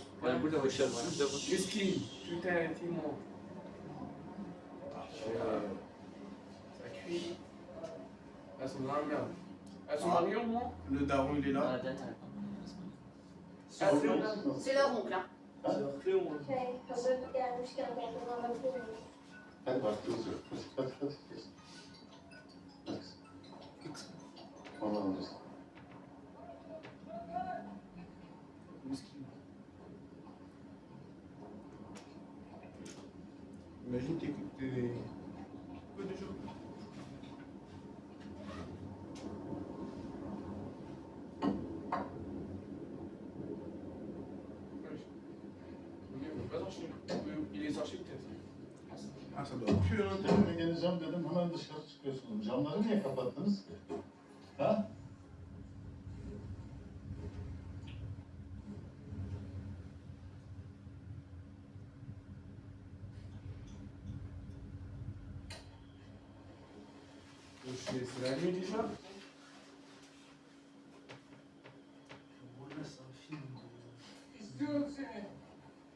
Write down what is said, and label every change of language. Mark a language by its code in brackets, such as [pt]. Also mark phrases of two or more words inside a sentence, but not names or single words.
[fr] Ouais, un bout de recherche. Qu'est-ce qui? Putain, dis-moi. Ça cuit. Elles sont dans la merde. Elles sont mariées au moins? Le daron, il est là. C'est leur oncle, hein. [tr] Hazır gelmişken kendini alabilir miyim? Hadi bak kızım. Hadi. Onu alırız. [fr] Imagine t'es peu de jours. Il est sorti peut-être. Ah, ça doit puer un peu. [tr] Cemre geleceğim dedim hemen dışarı çıkıyorsunuz. Camları niye kapattınız ki? Ha? [fr] C'est la nuit déjà? [tr] İstiyorum seni.